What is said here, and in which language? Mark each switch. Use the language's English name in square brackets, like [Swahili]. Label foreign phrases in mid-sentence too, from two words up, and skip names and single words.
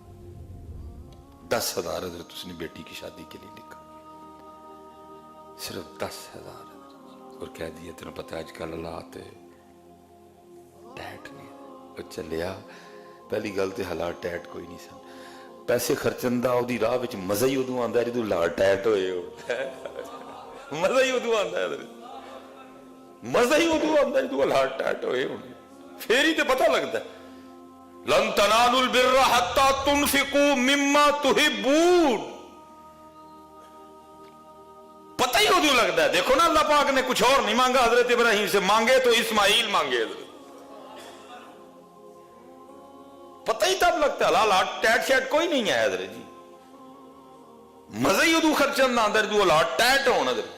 [Urdu] 10,000 حضرت اس نے بیٹی کی شادی کے لیے لکھا, صرف 10,000 اور کہہ دیا تمہیں پتہ آج کل حالات ٹیٹ نہیں. [Punjabi] اچھا لیا پہلی گل تے حالات ٹیٹ کوئی نہیں سن. پیسے خرچن دا دی راہ وچ مزہ ہی ادوں آندا ہے جدوں حالات ٹیٹ ہوئے ہو. مزہ ہی ادوں آندا ہے حضرت, مزہ ہی ادوں آندا ہے جدوں حالات ٹیٹ ہوئے ہو. پھر ہی تے پتہ لگتا ہے [Arabic] لن تنالوا البر حتى تنفقوا مما تحبون. [Punjabi] پتہ ہی ادوں لگتا ہے. [Urdu] دیکھو نا اللہ پاک نے کچھ اور نہیں مانگا حضرت ابراہیم سے, مانگے تو اسماعیل مانگے حضرت. پتہ ہی تب لگتا ہے حالات ٹیٹ شیٹ کوئی نہیں ہے حضرت جی. [Punjabi] مزہ ہی ادوں خرچن دا اندر جو حالات ٹیٹ ہون حضرت.